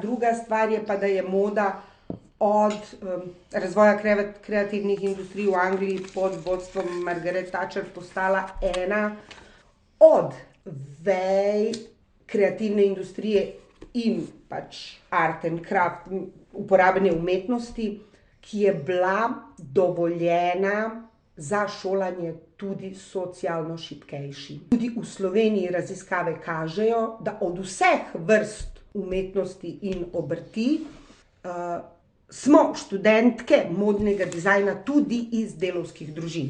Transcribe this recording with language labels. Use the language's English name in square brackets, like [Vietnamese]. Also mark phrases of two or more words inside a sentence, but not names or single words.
[Slovenian] Druga stvar je pa, da je moda od razvoja kreativnih industrij v Angliji pod vodstvom Margaret Thatcher postala ena od vej kreativne industrije in pač [English] art and craft, [Slovenian] uporabne umetnosti, ki je bila dovoljena za šolanje tudi socialno šibkejši. Tudi v Sloveniji raziskave kažejo, da od vseh vrst umetnosti in obrti smo študentke modnega dizajna tudi iz delavskih družin.